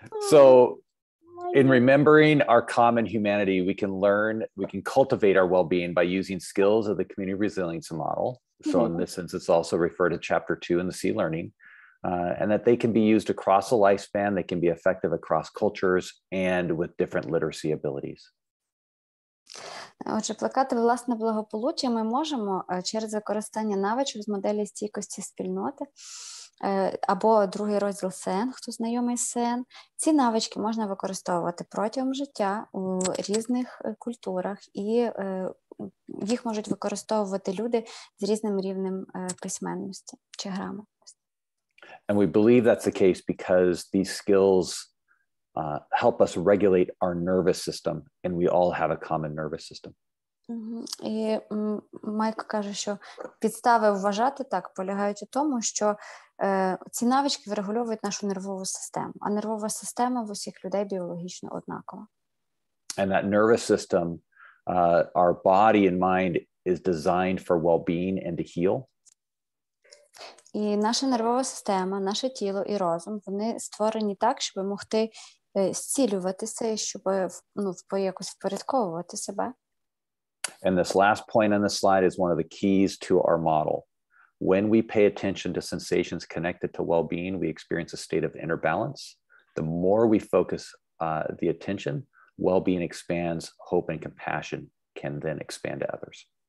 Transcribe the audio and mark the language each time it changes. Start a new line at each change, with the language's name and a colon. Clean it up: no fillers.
English: So, in remembering our common humanity, we can cultivate our well-being by using skills of the community resilience model. So, in this sense, it's also referred to chapter 2 in the C learning. And that they can be used across a lifespan, they can be effective across cultures and with different literacy abilities.
Ukrainian: Отже, плекати власне благополуччя ми можемо через використання навичок з моделі стійкості спільноти, або другий розділ СН, хто знайомий з СН. Ці навички можна використовувати протягом життя у різних культурах, і їх можуть використовувати люди з різним рівнем письменності чи грамотності.
English: And we believe that's the case because these skills help us regulate our nervous system, and we all have a common nervous system.
Ukrainian: І Майк каже, що підстави вважати так полягають у тому, що ці навички врегульовують нашу нервову систему, а нервова система в усіх людей біологічно однакова.
English: And that nervous system, our body and mind is designed for well-being and to heal.
Ukrainian: І наша нервова система, наше тіло і розум, вони створені так, щоб могти зцілюватися і щоб якось впорядковувати себе.
English: And this last point on the slide is one of the keys to our model. When we pay attention to sensations connected to well-being, we experience a state of inner balance. The more we focus the attention, well-being expands, hope and compassion can then expand to others.